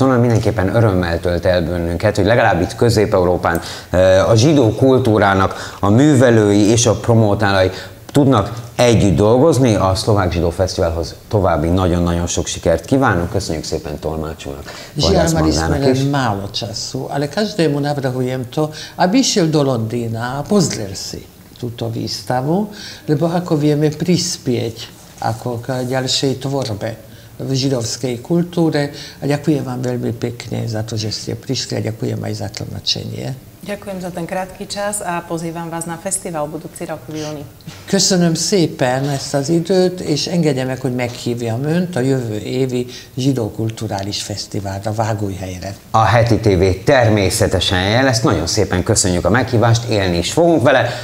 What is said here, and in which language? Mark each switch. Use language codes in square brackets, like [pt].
[hu] Onnan mindenképpen örömmel tölt el bennünket, hogy legalább itt Közép-Európán a zsidó kultúrának a művelői és a promótálai tudnak együtt dolgozni. A Szlovák Zsidó Fesztiválhoz további nagyon-nagyon sok sikert kívánunk. Köszönjük szépen tolmácsunknak. [sk] Žiaľ, mali sme len málo času, ale každému navrhujem to, aby išiel do Londýna a pozrel si túto výstavu, lebo ako vieme prispieť ako k ďalšej tvorbe v židovskej kultúre. A ďakujem vám veľmi pekne za to, že ste prišli a ďakujem aj za tlmočenie. Ďakujem za ten krátky čas a pozývam vás na fesztivál budúci rok v júni. [hu] Köszönöm szépen ezt az időt, és engedje meg, hogy meghívjam Önt a jövő évi Zsidó Kulturális Fesztiválra, Vágóhelyre. A Heti TV természetesen jelez, nagyon szépen köszönjük a meghívást, élni is fogunk vele.